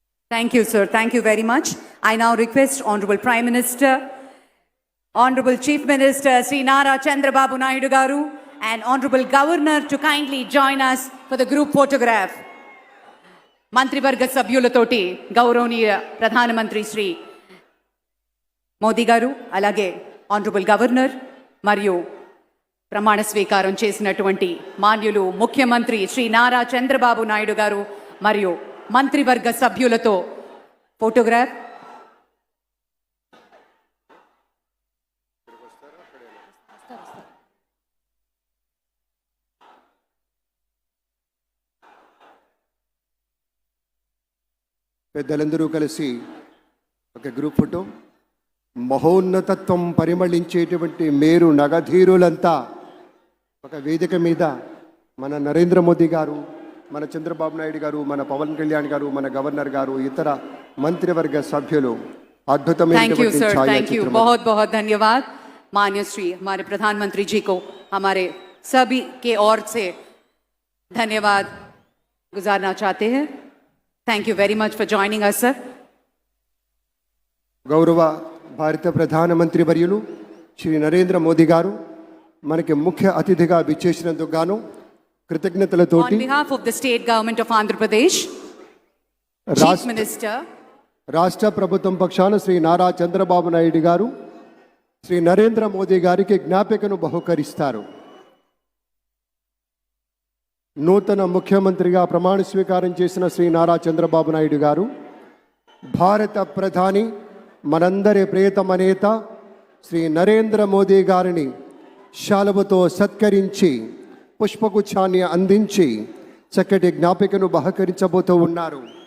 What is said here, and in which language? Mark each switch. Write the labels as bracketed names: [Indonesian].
[English] Thank you, sir. Thank you very much. I now request Honorable Prime Minister, Honorable Chief Minister Sri Nara Chandrababu Naidu Garu, and Honorable Governor to kindly join us for the group photograph. [Telugu] మంత్రివర్గ సభ్యులతోటి గౌరవనీయ ప్రధానమంత్రి శ్రీ మోదీ గారు, అలాగే honourable governor మరియు ప్రమాణ స్వీకారం చేసినటువంటి మాన్యులు ముఖ్యమంత్రి శ్రీ నారా చంద్రబాబు నాయుడు గారు మరియు మంత్రివర్గ సభ్యులతో ఫోటోగ్రాఫ్. పెద్దలందరూ కలిసి ఒక గ్రూప్ ఫోటో. మహోన్నతత్వం పరిమళించేటువంటి మేరు నగధీరులంతా ఒక వేదిక మీద మన నరేంద్ర మోదీ గారు, మన చంద్రబాబు నాయుడు గారు, మన పవన్ కళ్యాణ్ గారు, మన గవర్నర్ గారు, ఇతర మంత్రివర్గ సభ్యులు [English] thank you sir, thank you, [Telugu] అద్భుతమైన [Hindi] बहुत बहुत धन्यवाद. मान्य श्री हमारे प्रधानमंत्री जी को हमारे सभी के ओर से धन्यवाद गुजारना चाहते हैं. [English] Thank you very much for joining us sir. [Telugu] గౌరవ భారత ప్రధానమంత్రి వర్యులు శ్రీ నరేంద్ర మోదీ గారు మనకి ముఖ్య అతిథిగా విచ్చేసినందుకు గాను కృతజ్ఞతలతోటి [English] On behalf of the state government of Andhra Pradesh, Chief Minister, [Telugu] రాష్ట్ర ప్రభుత్వం పక్షాన శ్రీ నారా చంద్రబాబు నాయుడు గారు శ్రీ నరేంద్ర మోదీ గారికి జ్ఞాపికను బహుకరిస్తారు. నూతన ముఖ్యమంత్రిగా ప్రమాణ స్వీకారం చేసిన శ్రీ నారా చంద్రబాబు నాయుడు గారు భారత ప్రధాని మనందరి ప్రియతమ నేత శ్రీ నరేంద్ర మోదీ గారిని శాలువతో సత్కరించి పుష్పగుచ్ఛాన్ని అందించి చక్కటి జ్ఞాపికను బహకరించబోతూ ఉన్నారు.